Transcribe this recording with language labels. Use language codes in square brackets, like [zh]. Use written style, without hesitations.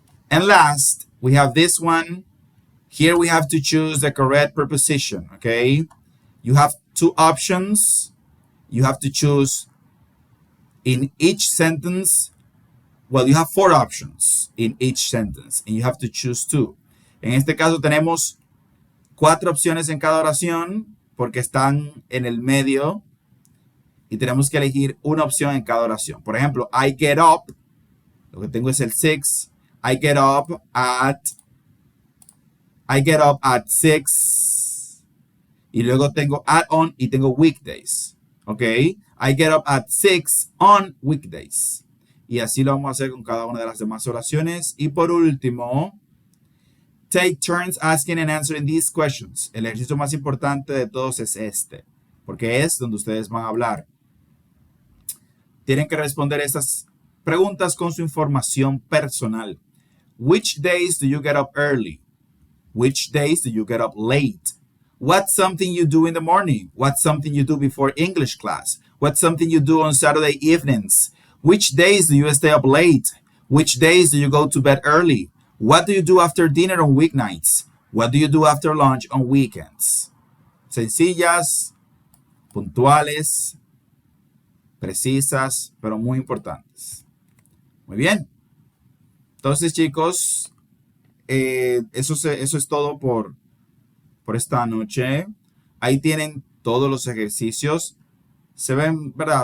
[en] And last, we have this one. Here we have to choose the correct preposition, okay? You have 2 options. You have to choose in each sentence. You have 4 options in each sentence, and you have to choose 2. [es] En este caso tenemos 4 opciones en cada oración porque están en el medio y tenemos que elegir una opción en cada oración. Por ejemplo, [en] I get up, [es] lo que tengo es el 6. [en] I get up at 6. [es] Y luego tengo add on y tengo [en] weekdays. ¿Ok? I get up at 6 on weekdays. [es] Y así lo vamos a hacer con cada una de las demás oraciones. Y por último, take turns asking and answering these questions. El ejercicio más importante de todos es este, porque es donde ustedes van a hablar. Tienen que responder estas preguntas con su información personal. [en] Which days do you get up early? Which days do you get up late? What's something you do in the morning? What's something you do before English class? What's something you do on Saturday evenings? Which days do you stay up late? Which days do you go to bed early? What do you do after dinner on weeknights? What do you do after lunch on weekends? [es] Sencillas, puntuales, precisas, pero muy importantes. Muy bien. Entonces, chicos, eso es todo por esta noche. Ahí tienen todos los ejercicios. Se ven, ¿verdad?